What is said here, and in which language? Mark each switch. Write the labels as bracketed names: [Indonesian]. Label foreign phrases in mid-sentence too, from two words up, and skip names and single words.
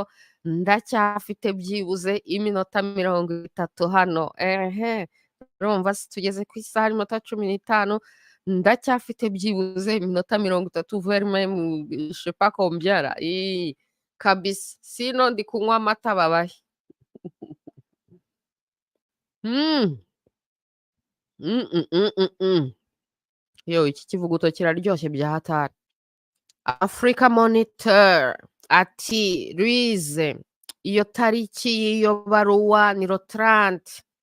[Kinyarwanda] Ndacyafite byibuze iminota 30 hano. Urumva tugeze ku isaha iminota 15, ndacyafite byibuze iminota 30 verme [French] je sais pas combien là. [Kinyarwanda] Kabisa, sino ndi kunywa amata babahe. Yo, iki kivuguto kiraryoshye bya hatari. Africa Monitor ati Louise, iyo tariki y'iyo baruwa ni 30.